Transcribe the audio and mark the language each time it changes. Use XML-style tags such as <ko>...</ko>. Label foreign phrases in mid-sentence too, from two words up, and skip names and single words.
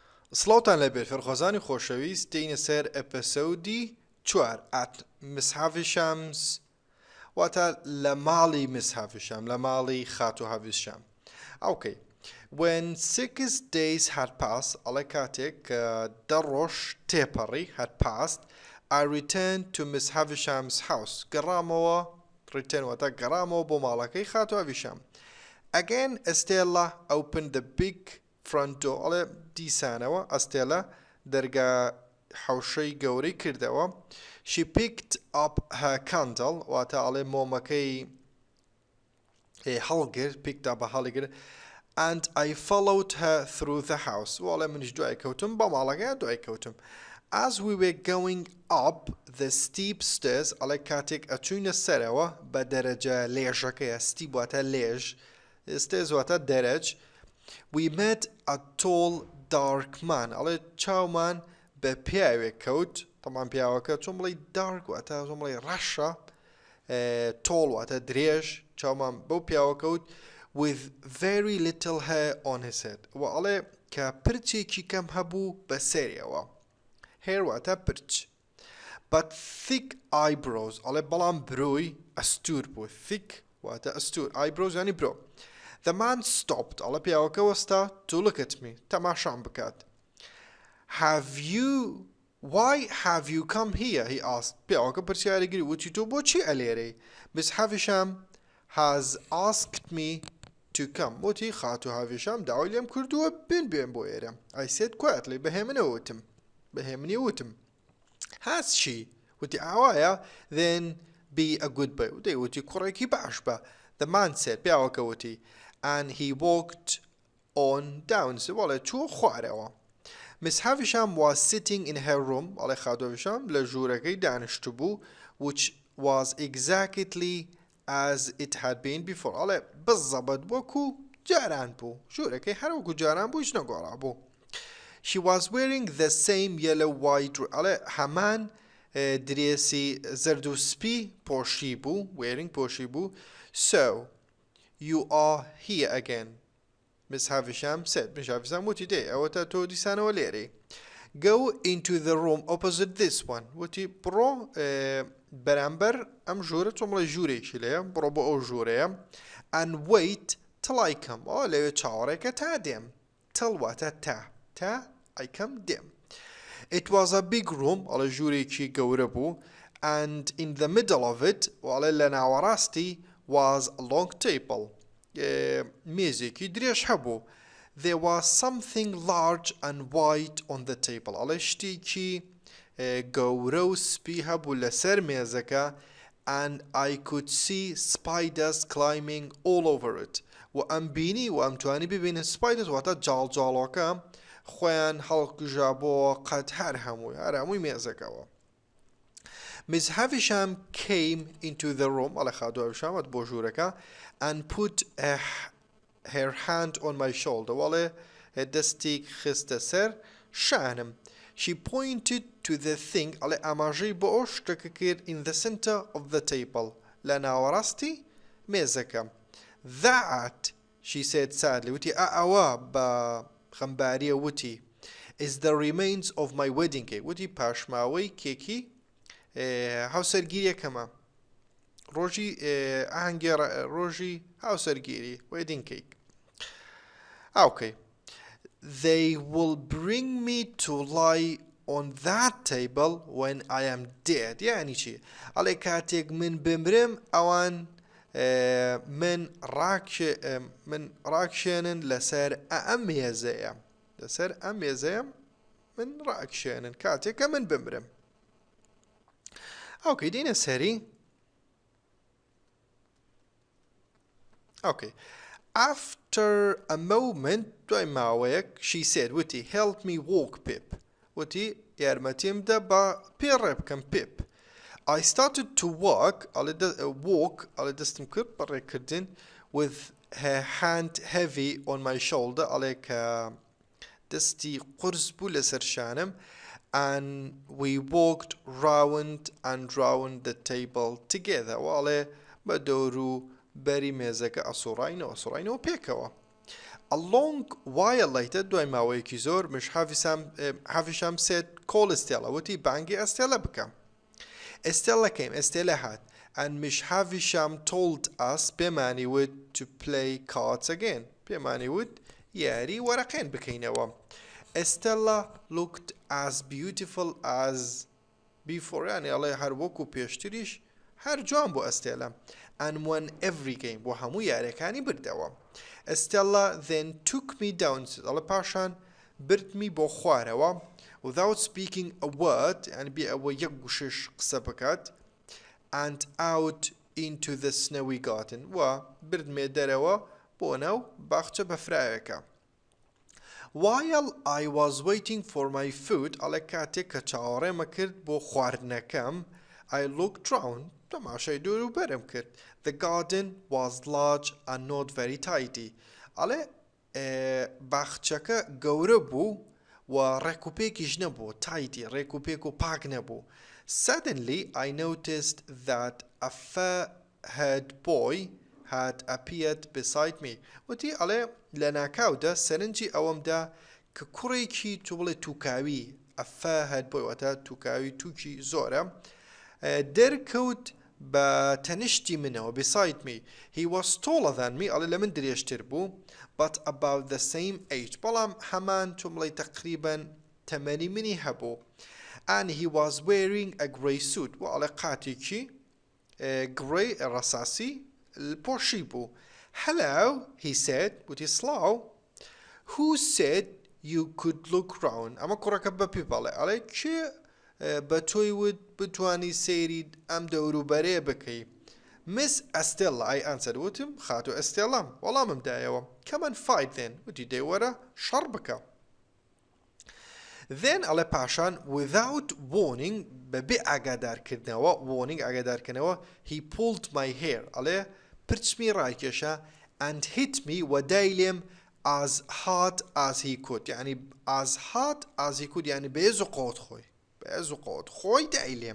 <ckb>سڵاوتان لەبێت فێرخۆزانی خۆشەویست دێینە سەر ئەپەسەودی 4 ئەت مسحافی شەمس واتە لە ماڵی مسحافی شەم لە ماڵی خات و هەڤی شەم. ئەوکەی</ckb> <en>when 6 days had passed</en> <ckb>ئەڵێ کاتێک کە 10 ڕۆژ تێپەڕی</ckb> <en>had passed I returned to Miss Havisham's house</en> <ckb>گەڕامەوە return واتە گەڕامەوە بۆ ماڵەکەی خات و هەڤی شەم.</ckb> <en>Again Estella opened the big front door</en> <ckb>ئەڵێ دیسانەوە ئەستێلە دەرگا حەوشەی گەورەی کردەوە.</ckb> <en>She picked up her candle</en> <ckb>واتە ئەڵێ مۆمەکەی هەڵگرت</ckb> <en>picked up هەڵگرت and I followed her through the house</en> <ckb>وەڵێ منیش دوای کەوتم بە ماڵەکەیان دوای کەوتم.</ckb> <en>As we were going up the steep stairs</en> <ckb>ئەڵێ کاتێک ئەچوینە سەرەوە بە دەرەجە لێژەکەیە steep واتە لێژ stairs واتە دەرەج.</ckb> <en>We met a tall dark man</en> <ckb>ئەڵێ چاومان بە پیاوێک کەوت تەمان پیاوەکە چۆن بڵێ dark واتە چۆن بڵێ ڕەشە tall واتە درێژ چاومان بەو پیاوە کەوت</ckb> <en>with very little hair on his head</en> <ckb>و ئەڵێ کە پرچێکی کەم هەبوو بە سەریەوە hair واتە پرچ</ckb> <en>but thick eyebrows</en> <ckb>ئەڵێ بەڵام برۆی ئەستور بوو thick واتە ئەستور eyebrows یانی برۆ.</ckb> <en>The man stopped</en> <ckb>ئەڵێ پیاوەکە وەستا</ckb> <en>to look at me</en> <ckb>تەماشام بکات.</ckb> <en>Why have you come here? He asked.</en> <ckb>پیاوەکە پرسیاری گری وتی تۆ بۆچی ئەلێرەی؟</ckb> <en>Miss Havisham has asked me to come.</en> <ckb>وتی خات و هاڤیشام داوای لێم کردووە بێن بۆ ئێرە.</ckb> <en>I said quietly</en> <ckb>بەهێمنی وتم.</ckb> <en>Has she?</en> <ckb>وتی ئاوایە</ckb> <en>then be a good boy.</en> <ckb>وتی کوڕێکی باش بە.</ckb> <en>The man said</en> <ckb>پیاوەکە وتی</ckb> <en>and he walked on down</en> <ckb>وڵێ چوو خوارەوە.</ckb> <en>Miss Havisham was sitting in her room</en> <ckb>ئەڵێ خات و هاڤیشام لە ژوورەکەی دانیشتو بوو</ckb> <en>which was exactly as it had been before</en> <ckb>ئەڵێ بزەبەت وەکو جاران بوو ژوورەکەی هەر وەکو جاران بوو هیچ نەگۆڕا بوو.</ckb> <en>She was wearing the same yellow white</en> <ckb>ئەڵێ هەمان درێسی زەرد و سپی پۆشی بوو wearing پۆشی بوو.</ckb> <en>So you are here again Miss Havisham said.</en> <ckb>Miss Havisham وتی دێ ئەوەتە تۆ دیسانەوە لێرەی.</ckb> <en>Go into the room opposite this one</en> <ckb>وتی بڕۆ بەرامبەر ئەم ژوورە چۆن بڵێ ژوورێکی لێیە بڕۆ بۆ ئەو ژوورەیە</ckb> <en>and wait till I come</en> <ckb>ئەوە لەوێ چاوەڕێکە تا دێم till واتە تا</ckb> <en>I come</en> <ckb>دێم.</ckb> <en>It was a big room</en> <ckb>ئەڵێ ژوورێکی گەورە بوو</ckb> <en>and in the middle of it</en> <ckb>ئەڵێ لە ناوەڕاستی</ckb> <en>was a long table</en> <ckb>مێزێکی درێژ هەبوو.</ckb> <en>There was something large and white on the table</en> <ckb>ئەڵێ شتێکی گەورە و سپی هەبوو لەسەر مێزەکە</ckb> <en>and I could see spiders climbing all over it</en> <ckb>و ئەم بینی و ئەم توانی ببینن spiders واتە جاڵجاڵۆکە خۆیان هەڵکوژا بۆ قەت هەر هەمووی مێزەکەوە.</ckb> <en>Miss Havisham came into the room</en> <ckb>ئەڵێ خات و هاڤیشام هات بۆ ژوورەکە</ckb> <en>and put her hand on my shoulder</en> <ckb>وەڵێ دەستی خستە سەر شانم.</ckb> <en>She pointed to the thing</en> <ckb>ئەڵێ ئاماژەی بۆ ئەو شتەکە کرد</ckb> <en>in the center of the table</en> <ckb>لە ناوەڕاستی مێزەکە.</ckb> <en>That she said sadly</en> <ckb>وتی ئەوە بە خەمباریە وتی</ckb> <en>is the remains of my wedding cake</en> <ckb>وتی پاشماوەی کێکی هاوسەرگیریەکەمە ڕۆژی ئاهەنگێڕە ڕۆژی هاوسەرگیری</ckb> <en>wedding cake. Okay. They will bring me to lie on that table when I am dead.</en> <ckb>یعنی چی؟ ئەڵێ کاتێک من بمرم ئەوان من ڕاکشێنن لەسەر ئەم مێزەیە من ڕاکشێنن کاتێککە من بمرم. ئەوکەی دێنە سەری.</ckb> <en>Okay. After a moment</en> <ckb>دوای ماوەیەک</ckb> <en>she said</en> <ckb>وتی</ckb> <en>help me walk Pip</en> <ckb>وتی یارمەتیم دە بە پێڕێ بکەم Pip.</ckb> <en>I started to walk</en> <ckb>ئەڵێ دەستم کرد بەڕێکردن</ckb> <en>with her hand heavy on my shoulder</en> <ckb>ئەڵێ کە دەستی قورس بوو لەسەر شانم</ckb> <en>and we walked round and round the table together</en> <ckb>ئەڵێ بە دەور و بەری مێزەکە ئەسوڕاینەوە پێکەوە.</ckb> <en>A long while later</en> <ckb>دوای ماوەیەکی زۆر</ckb> <en>مش Havisham said call Estella</en> <ckb>وتی بانگی ئەستێلە بکەم.</ckb> <en>Estella came, Estella had, and Miss Havisham told us بێمانی would to play cards again.</en> <ckb>بێمانی would یاری وەرەقێن بکەینەوە.</ckb> <en>Estella looked as beautiful as before</en> <ckb>يعني الله هر وەکو پێشتریش هەر جوان بۆ ئەستێلە</ckb> <en>and won every game</en> <ckb>بۆ هەموو یاریەکانی بردەوە.</ckb> <en>Estella then took me down</en> <ckb>الله پاشان بردمی بۆ خوارەوە</ckb> <en>without speaking a word</en> <ckb>يعني بێ ئەوە یەک گوشش قسە بکات</ckb> <en>and out into the snowy garden</en> <ckb>و بردمێ دەرەوە بۆ ناو باخچە بەفرایەکە.</ckb> <en>While I was waiting for my food</en> <ckb>ئەڵێ کاتێک کە چاوەڕێمە کرد بۆ خواردنەکەم</ckb> <en>I looked round</en> <ckb>تەماشای دوور و بەرم کرد.</ckb> <en>The garden was large and not very tidy.</en> <ckb>ئەڵێ باخچەکە گەورە بوو و ڕێکوپێکیش نەبوو tidy ڕێکوپێک و پاک نەبوو.</ckb> <en>Suddenly I noticed that a fair-haired boy had appeared beside me.</en> <ckb>وتی ئەڵێ لە ناکاودا سەرنجی ئەوەمدا کە کوڕێکی تو بڵێ تووکاوی</ckb> <en>a fair-haired boy</en> <ckb>واتە تووکاوی تووکی زۆرە دەرکەوت بە تەنیشتی منەوە</ckb> <en>beside me. He was taller than me</en> <ckb>ئەڵێ لە من درێژتر بوو</ckb> <en>but about the same age</en> <ckb>بەڵام هەمان تو بڵێ تەقریبەن تەمەنی منی هەبوو</ckb> <en>and he was wearing a grey suit</en> <ckb>و ئەڵێ قاتێکی grey ڕەساسی پۆشی بوو.</ckb> <en>Hello, he said,</en> <ckb>وتی سڵاو.</ckb> <en>Who said you could look round?</en> <ckb>ئەمە کوڕەکە بەپی بەڵێ ئەڵێ کێ بە تۆی ود بتوانی سەیری ئەم دەوروبەرەیە بکەی.</ckb> <en>Miss Estella, I answered.</en> <ckb>وتم خاتو ئەستێڵام وەڵامم دایەوە.</ckb> <en>Come and fight then.</en> <ckb>وتی دەی وەرە شەڕ بکە. Then ئەڵێ پاشان</ckb> <en>without warning</en> <ckb>بەبێ ئاگادارکردنەوە warning ئاگادارکردنەوە</ckb> <en>he pulled my hair</en> <ckb>ئەڵێ پرچمی ڕایکێشە</ckb> <en>and hit me</en> <ckb>و دای لێم</ckb> <en>as hard as he could</en> <ckb>يعني</ckb> <en>as hard as he could</en> <ckb>يعني بێز و قۆت خۆی بێز و قۆت خۆی دای لێم.</ckb>